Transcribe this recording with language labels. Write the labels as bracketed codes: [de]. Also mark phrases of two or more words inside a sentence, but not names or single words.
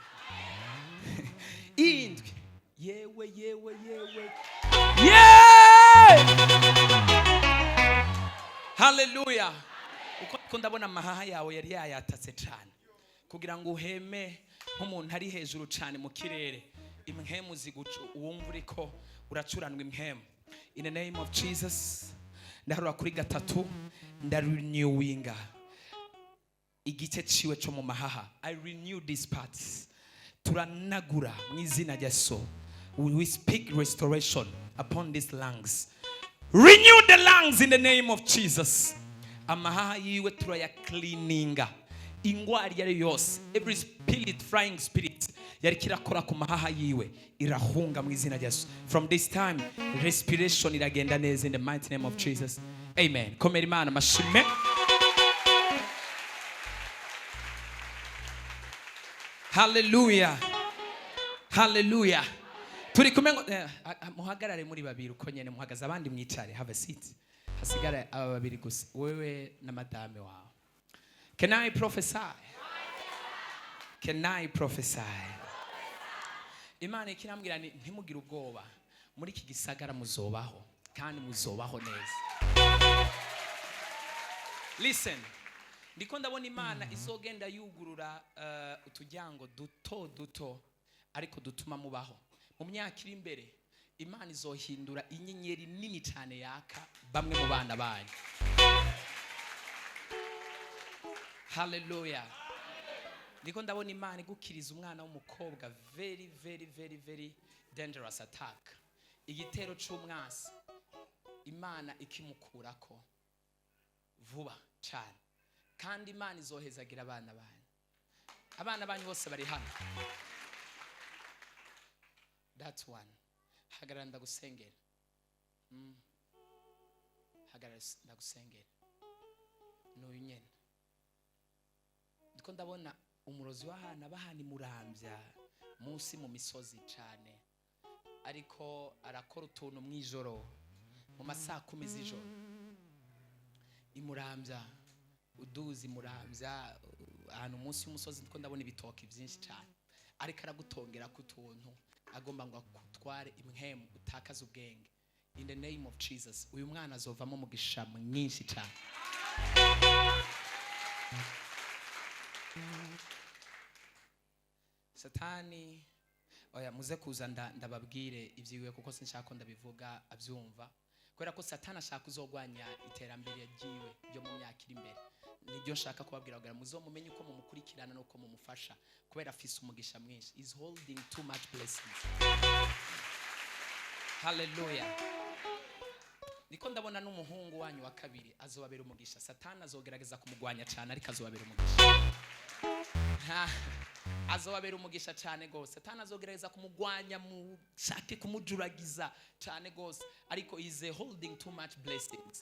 [rn] Indwi yewe hallelujah. Uko ndabona amahaha yawe yari yayatatse cyane kugira ngo uheme nk'umuntu ari hejuru cyane mu kirere. Imhemu zigucu uwumva uriko uracuranwa imhemu. [en] In the name of Jesus, [rn] ndaharura kuri gatatu, ndarenewinga igice ciwe cyo mu mahaha. [en] I renew these parts. [rn] Turanagura mu izina rya Yesu. [en] We speak restoration upon these lungs. Renew the lungs in the name of Jesus. [rn] Amahaha yiwe turaya cleaninga. Ingwari yari yose, [en] every spirit, flying spirit [rn] yari kirakora ku mahaha yiwe irahunga mu izina rya Yesu. [en] From this time respiration [rn] iragenda neza [en] in the mighty name of Jesus. [rn] Amen. Komera Imana mashime. Hallelujah. Turi kumengo muhagarare muri babiri uko nyene muhagaza, abandi mwicare, [en] have a seat. [rn] Hasigara aba babiri gusa, wewe na madame wawe. [en] Can I prophesy? [rn] Imana ikirambwira ntimugire ubwoba, muri iki gisagara muzobaho kandi muzobaho neza. Listen, ndiko ndabona Imana izogenda yugurura utujyango duto ariko dutuma mubaho. Mu myaka iri imbere Imana izohindura inyenyeri nini cyane yaka bamwe mu bana banyu. Hallelujah. Ndiko ndabona Imana igukiriza umwana w'umukobwa [en] very dangerous attack. [rn] Igitero cy'umwasi Imana ikimukurako vuba cyane. Kandi Imana izohezagira abana banyu bose bari hano. [en] That's one. [rn] Hagarara ndagusengera. Hagarara ndagusengera. N'uyu nyene. Ndiko ndabona umurozi w'ahana bahani murambya munsi mu misozi cyane, ariko arakora utuntu mwijoro mu masaa 10 z'ijoro imurambya uduzi murambya ahantu munsi y'umusozi ndiko ndabona ibitoki byinshi cyane ariko aragutongera kutuntu agomba ngo akutware imhemu utakaza ubwenge. [en] In the name of Jesus [rn] uyu mwana azovamo mugisha mwinshi cyane. Satani oya muze kuza ndababwire ibyiwe kuko sinshaka ko ndabivuga abyumva kubera ko Satani ashaka kuzogwanya iterambere ryiwe ryo mu myaka iri imbere. Nibyo nshaka kubabwira kugira muzomumenye uko mumukurikirana no ko mumufasha kubera afise umugisha mwinshi. [en] Is holding too much blessings. [rn] Hallelujah. Niko ndabona n'umuhungu wanyu wa kabiri azobabera umugisha. Satani azogerageza kumugwanya cyane ariko azobabera umugisha. Azobabera umugisha cyane gose. Satani azogerageza kumugwanya mu shake kumujuragiza cyane gose ariko [en] is holding too much blessings.